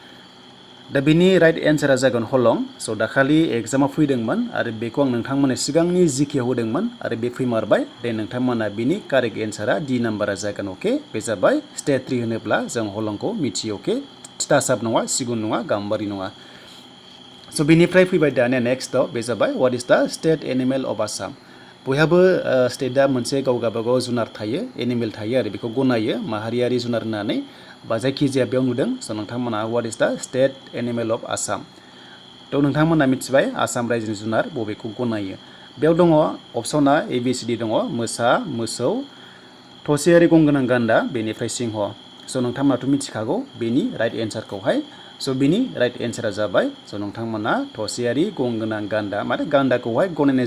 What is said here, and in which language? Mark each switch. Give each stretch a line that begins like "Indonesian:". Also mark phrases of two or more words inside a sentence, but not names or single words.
Bodo: दा बिनि
English: right answer
Bodo: जागोन हलं स दाखालि एग्जामाव फैदोंमोन आरो बेखौ आं नोंथांमोननो सिगांनि जिकेआव होदोंमोन आरो बे फैमारबाय दे नोंथांमोना बिनि
English: correct answer
Bodo: डि नाम्बारा जागोन अके बे जाबाय स्टेट 3 होनोब्ला जों हलंखौ मिथियो अके तितासाप नङा सिगुन नङा गाम्बारि नङा स बिनिफ्राय फैबाय दानिया नेक्स्टआव बे जाबाय
English: what is the state animal of Assam
Bodo: बयहाबो स्टेटआ मोनसे गाव गावबागाव जुनार थायो एनिमेल थायो आरो बेखौ गनायो माहारियारि जुनार होननानै बा जायखिजाया बेयाव नुदों स नोंथांमोना व्हाट
English: is the state animal of Assam
Bodo: थ नोंथांमोना मिथिबाय आसाम रायजोनि जुनार बबेखौ गनायो बेयाव दङ अपसना ABCD दङ मोसा मोसौ थसेयारि गंगोनां गान्दा बेनिफ्राय सिंह स नोंथांमोनाथ' मिथिखागौ बेनि
English: right answer
Bodo: स बिनि
English: right answer
Bodo: जाबाय स नोंथांमोना थसेयारि गंगोनां गान्दा माने गान्दाखौहाय गनायनाय